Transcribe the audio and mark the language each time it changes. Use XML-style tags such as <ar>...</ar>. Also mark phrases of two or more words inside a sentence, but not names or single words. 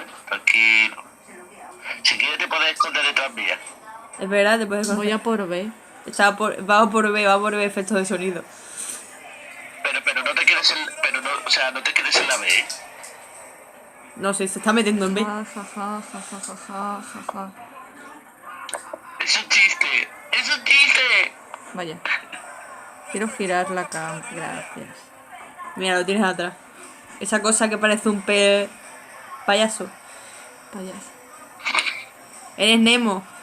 <es>Tranquilo. Si quieres te puedes esconder detrás mía. Es verdad, te puedes Voy a por B. Va por B, efectos de sonido. Pero no te quedes no te quedes en la B, ¿eh? No sé, se está metiendo en B. Ja, ja, ja, ja, ja, ja, ja, ja, ja. Es un chiste. Vaya. Quiero girar la cam. Gracias. Mira, lo tienes atrás. Esa cosa que parece un pez payaso. Payaso. Eres Nemo.</es>